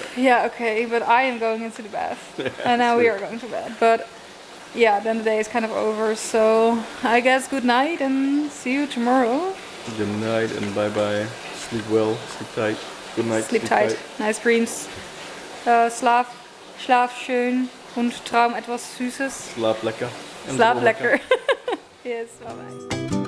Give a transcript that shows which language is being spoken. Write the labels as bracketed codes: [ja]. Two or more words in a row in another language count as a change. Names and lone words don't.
[en] yeah, okay, but I am going into the bath and now we are going to bed. But yeah, then the day is kind of over. So I guess good night and see you tomorrow. Good night and bye bye. Sleep well, sleep tight. Good night. Sleep tight. Nice dreams. [de] Schlaf schön und traum etwas Süßes. [af] Slap lekker. En Slaap vol [en] lekker. Yes, bye bye.